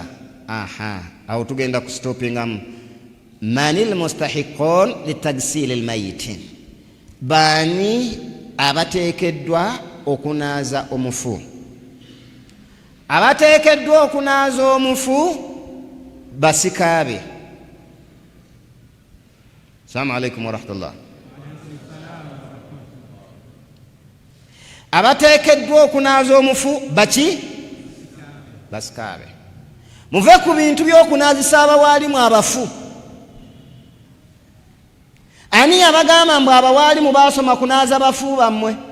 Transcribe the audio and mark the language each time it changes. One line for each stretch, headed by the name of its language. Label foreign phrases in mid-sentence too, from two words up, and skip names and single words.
Ganda: Awo tugenda kustopingamu.
Arabic: Manil mustahiqun litagsil almayit.
Ganda: Bani abateekeddwa okunaaza omufu. Abateekeddwa okunaaza omufu basikaabe.
Arabic: Assalamu alaikum wa rahmatullah.
Ganda: Abateekeddwa okunaaza omufu baki? Basikaabe. Muve ku bintu by'okunaazisa abawaalimu abafu. Ani abagamba mbu abawaalimu baasoma kunaaza bafu bammwe?